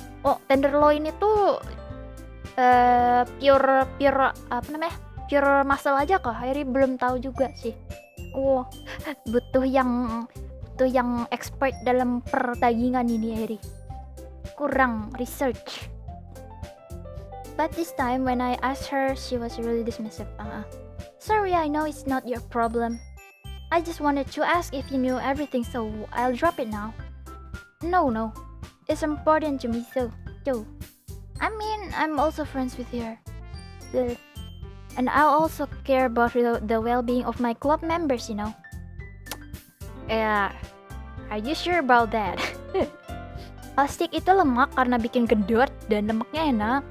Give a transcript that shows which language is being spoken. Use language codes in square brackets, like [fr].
[id] Oh, tenderloin itu [en] pure pure muscle [id] aja kok. Harry belum tahu juga sih. Butuh yang expert dalam perdagingan ini Harry. Kurang research. [en] But this time when I asked her, she was really dismissive. Sorry, I know it's not your problem. I just wanted to ask if you knew everything, so I'll drop it now. No. is important to me too. I mean, I'm also friends with her. And I also care about the well-being of my club members, you know. Yeah, are you sure about that? [id] Plastik itu lemak karena bikin gendut dan lemaknya enak.